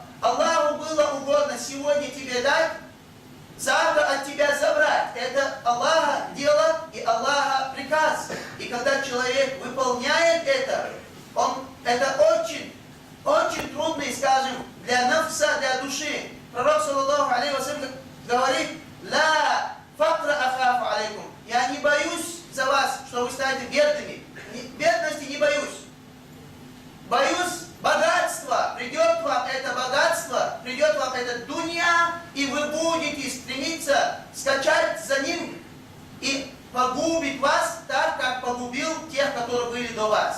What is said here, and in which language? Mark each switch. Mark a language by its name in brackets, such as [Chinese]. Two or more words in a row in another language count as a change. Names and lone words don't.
[Russian] Аллаху было угодно сегодня тебе дать, завтра от тебя забрать. Это Аллаха дело и Аллаха приказ. И когда человек выполняет это, это очень трудный, скажем, для нафса, для души. Пророк, [Arabic] صلى الله عليه وسلم, говорит, «لا فقرَ أخاف عليكم». [Russian] Я не боюсь за вас, что вы станете бедными. Бедности не боюсь. Боюсь богатства. Придет вам это богатство, придет вам это дунья, и вы будете стремиться скачать за ним и погубить вас так, как погубил тех, которые были до вас.